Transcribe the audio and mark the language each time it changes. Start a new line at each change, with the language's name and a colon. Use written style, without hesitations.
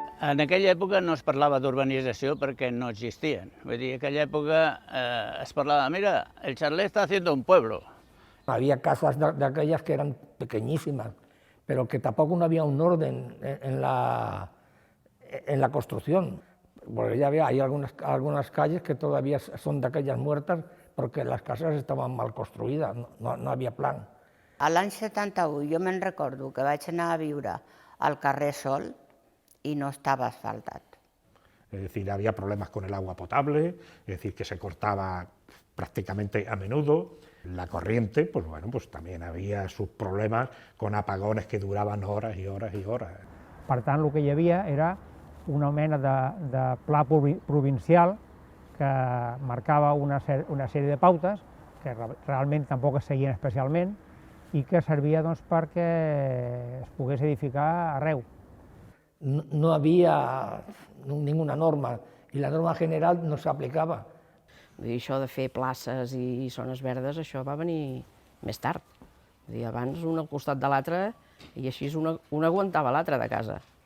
Catalan: En aquella època no es parlava d'urbanització perquè no existien. Vull dir, en aquella època es parlava, mira, el Charlet
Spanish: está haciendo un pueblo. Había casas de aquellas que eran pequeñísimas, pero que tampoco no había un orden en la construcción. Porque ya había, hay algunas calles que todavía son de aquellas muertas porque las casas estaban mal construidas, no había plan.
Catalan: A l'any 71 jo me'n recordo que vaig anar a viure al carrer Sol
Spanish: y no estaba
Catalan: asfaltat.
Spanish: Es decir, había problemas con el agua potable, es decir, que se cortaba prácticamente a menudo. La corriente, pues bueno, pues también había sus problemas con apagones que duraban horas y horas y horas.
Catalan: Per tant, el que hi havia era una mena de pla provincial que marcava una sèrie de pautes que realment tampoc es seguien especialment i que servia doncs, perquè es pogués edificar arreu.
Spanish: No había ninguna norma y la norma general no se aplicaba.
Catalan: Això de fer places i zones verdes, això va venir més tard. Abans un al costat de l'altre i així un aguantava l'altre de casa.